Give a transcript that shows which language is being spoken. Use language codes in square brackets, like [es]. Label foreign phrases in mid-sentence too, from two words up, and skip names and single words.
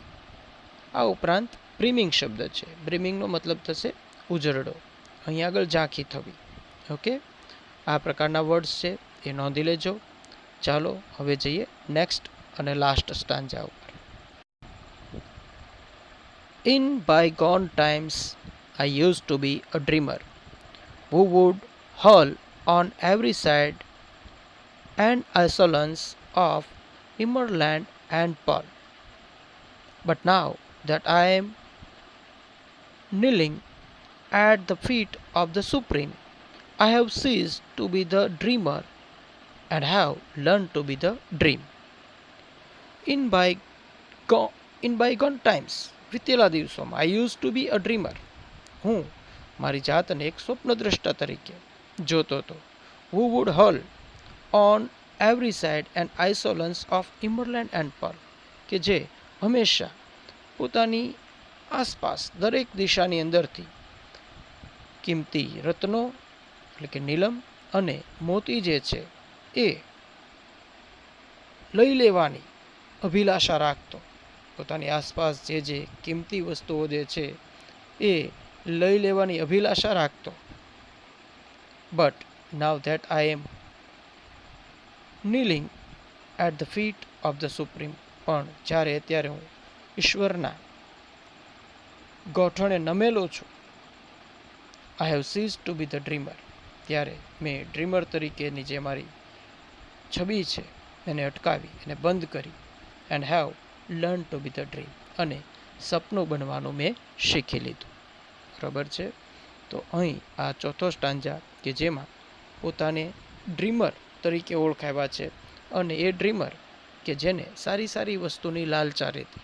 [gu] આ ઉપરાંત બ્રિમિંગ શબ્દ છે. બ્રિમિંગનો મતલબ થશે ઉજરડો, અહીં આગળ ઝાંખી થવી. ઓકે, આ પ્રકારના વર્ડ્સ છે એ નોંધી લેજો. ચાલો હવે જઈએ નેક્સ્ટ અને [en] last stanza [gu] ઉપર. [en] ઇન bygone times I used to be a dreamer who would hurl on every side and insolence of Immerland and Pearl. But now that I am kneeling at the feet of the Supreme, I have ceased to be the dreamer and have learned to be the dream. In bygone times, [gu] વીતેલા દિવસોમાં, [en] I used to be a dreamer, [gu] હું મારી જાતને એક સ્વપ્નદ્રષ્ટા તરીકે જોતો હતો. [en] Who would hurl on every side and insolence of Immerland and Pearl, [gu] કે જે હંમેશા પોતાની આસપાસ દરેક દિશાની અંદરથી કિંમતી રત્નો એટલે કે નીલમ અને મોતી જે છે એ લઈ લેવાની અભિલાષા રાખતો. પોતાની આસપાસ જે કિંમતી વસ્તુઓ જે છે એ લઈ લેવાની અભિલાષા રાખતો. [en] But now that I am kneeling at the feet of the Supreme, [gu] પણ જ્યારે અત્યારે હું ઈશ્વરના ગોઠણે નમેલો છું, [en] I have ceased to be the dreamer, [gu] ત્યારે મેં ડ્રીમર તરીકેની જે મારી છબી છે એને અટકાવી, એને બંધ કરી, [en] and have learn to be the dream, [gu] અને સપનું બનવાનું મેં શીખી લીધું. બરાબર છે. તો અહીં આ ચોથો સ્ટાન્જા કે જેમાં પોતાને ડ્રીમર તરીકે ઓળખાવ્યા છે, અને એ ડ્રીમર કે જેને સારી સારી વસ્તુની લાલચા રહેતી.